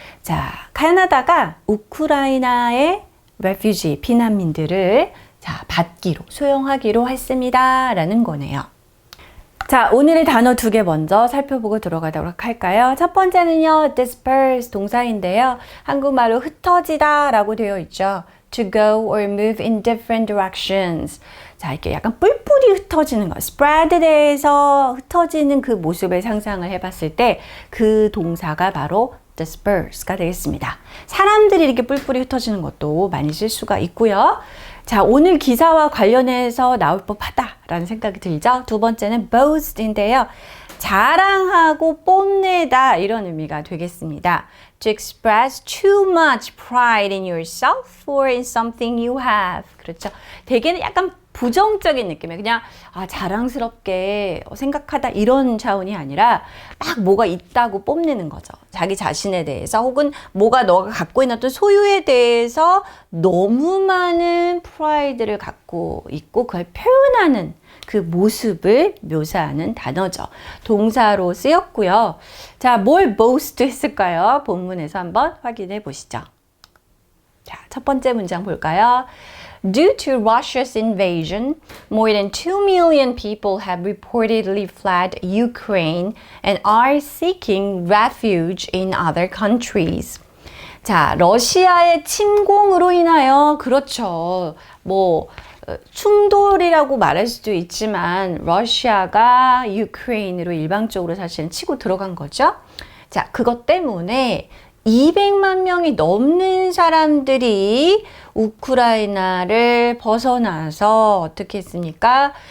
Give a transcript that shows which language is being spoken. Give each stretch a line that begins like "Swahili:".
Korean: 자, 캐나다가 우크라이나의 refugee, 피난민들을 받기로, 소용하기로 했습니다. 라는 거네요. 자, 오늘의 단어 두 개 먼저 살펴보고 들어가도록 할까요? 첫 번째는요, disperse 동사인데요. 한국말로 흩어지다 라고 되어 있죠.
English: To go or move in different directions.
Korean: 자, 이렇게 약간 뿔뿔이 흩어지는 거. spread에 대해서 흩어지는 그 모습을 상상을 해봤을 때 그 동사가 바로 disperse가 되겠습니다. 사람들이 이렇게 뿔뿔이 흩어지는 것도 많이 쓸 수가 있고요. 자, 오늘 기사와 관련해서 나올 법하다라는 생각이 들죠. 두 번째는 boast인데요. 자랑하고 뽐내다 이런 의미가 되겠습니다.
English: To express too much pride in yourself or in something you have.
Korean: 그렇죠. 대개는 약간 부정적인 느낌이에요. 그냥 자랑스럽게 생각하다 이런 차원이 아니라 막 뭐가 있다고 뽐내는 거죠. 자기 자신에 대해서 혹은 뭐가 너가 갖고 있는 어떤 소유에 대해서 너무 많은 프라이드를 갖고 있고 그걸 표현하는 그 모습을 묘사하는 단어죠. 동사로 쓰였고요. 자, 뭘 boast 했을까요? 본문에서 한번 확인해 보시죠. 자, 첫 번째 문장 볼까요?
English: Due to Russia's invasion, more than 2 million people have reportedly fled Ukraine and are seeking refuge in other countries.
Korean: 자, 러시아의 침공으로 인하여, 그렇죠. 충돌이라고 말할 수도 있지만, 러시아가 유크레인으로 일방적으로 사실은 치고 들어간 거죠. 자, 그것 때문에 200만 명이 넘는 사람들이 우크라이나를 벗어나서 어떻게 했습니까?